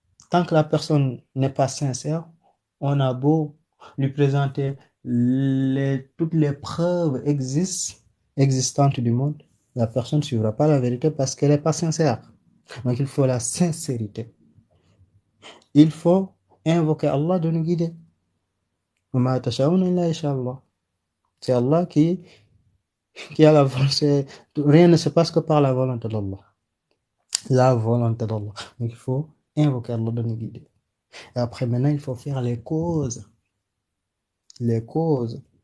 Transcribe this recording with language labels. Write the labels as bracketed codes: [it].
[fr] Tant que la personne n'est pas sincère, on a beau lui présenter toutes les preuves existantes du monde, la personne ne suivra pas la vérité parce qu'elle n'est pas sincère. Donc il faut la sincérité. Il faut invoquer Allah de nous guider. [ar] وما تشاءون إلا إن شاء الله. [fr] C'est Allah qui a la volonté. Rien ne se passe que par la volonté d'Allah. La volonté d'Allah. Donc il faut invoquer Allah de nous guider. Et après, maintenant, il faut faire les causes. Les causes.